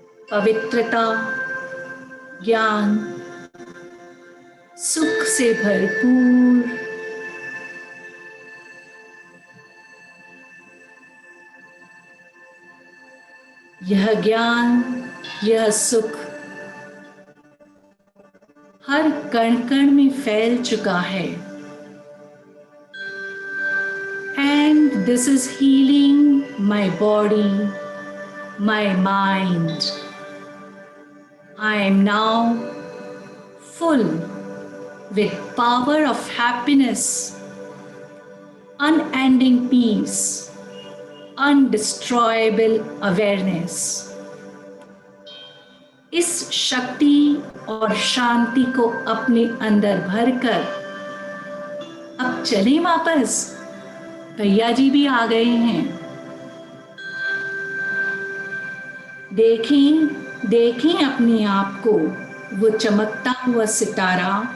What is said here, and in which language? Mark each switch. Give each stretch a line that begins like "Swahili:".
Hindi: पवित्रता, ज्ञान, सुख से भरपूर यह ज्ञान, यह सुख हर कण कण में फैल चुका है।
English: And this is healing my body, my mind. I am now full with power of happiness, unending peace, undestroyable awareness.
Hindi: इस शक्ति और शांति को अपने अंदर भरकर अब चलें वापस। भैया जी भी आ गए हैं। देखें देखें अपने आप को, वो चमकता हुआ सितारा